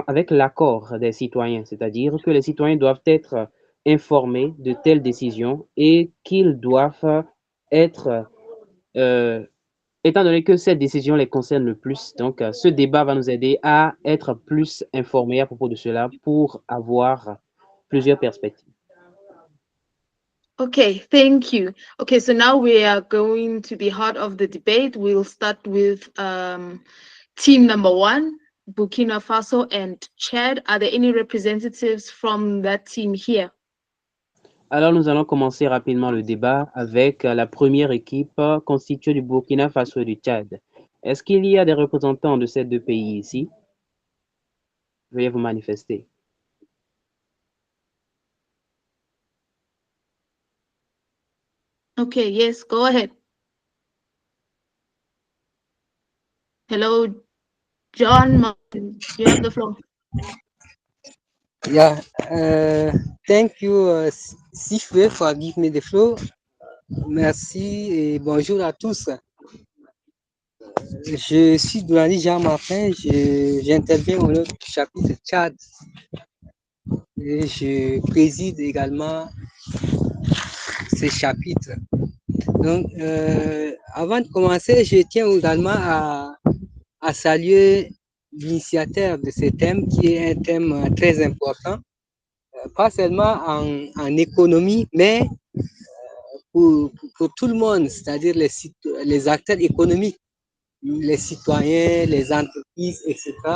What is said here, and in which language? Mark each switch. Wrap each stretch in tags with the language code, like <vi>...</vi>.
<fr>l'accord des citoyens, c'est-à-dire que les citoyens doivent être informés de telles décisions et qu'ils doivent être, euh, étant donné que cette décision les concerne le plus, donc ce débat va nous aider à être plus informés à propos de cela pour avoir plusieurs perspectives.</fr> <en>Okay, thank you. Okay, so now we are going to the heart of the debate. We'll start with team number one, Burkina Faso and Chad. Are there any representatives from that team here?</en> <fr>Alors, nous allons commencer rapidement le débat avec la première équipe constituée du Burkina Faso et du Tchad. Est-ce qu'il y a des représentants de ces deux pays ici? Veuillez vous manifester.</fr> <en>Okay, yes, go ahead. Hello, John Martin. You have the floor. Yeah, thank you, Sifwe, for giving me the floor.</en> <fr>Merci et bonjour à tous. Je suis Doulani Jean-Martin, j'interviens au nom du chapitre Tchad et je préside également ces chapitres. Donc, avant de commencer, je tiens également à saluer l'initiateur de ce thème qui est un thème très important, pas seulement en économie, mais pour tout le monde, c'est-à-dire les acteurs économiques, les citoyens, les entreprises, etc.</fr>